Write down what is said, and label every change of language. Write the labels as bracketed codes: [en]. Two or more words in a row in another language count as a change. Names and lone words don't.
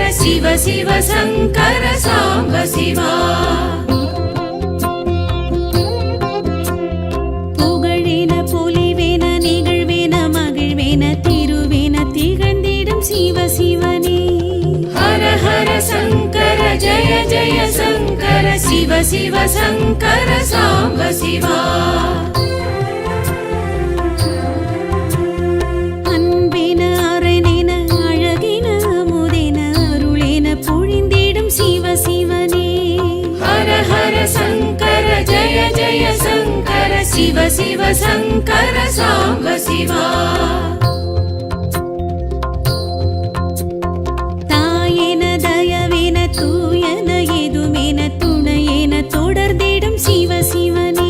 [sa] शिव शिव शङ्कर साम्ब शिवा [ta] புகழேன பொலிவேன நிகழ்வேன மகிழ்வேன திருவேன திகழ்ந்திடும் சிவ சிவனே [sa] हर हर शङ्कर जय जय शङ्कर शिव शिव शङ्कर साम्ब शिवा [ta] அன்பேன அரணேன அழகேன அமுதேன அருளேன பொழிந்திடும் சிவ சிவனே [sa] हर हर शङ्कर जय जय शङ्कर शिव शिव शङ्कर साम्ब शिवा [ta] தாயேன தயவேன தூயன எதுமேன துணையேன தொடர்ந்திடும் சிவ சிவனே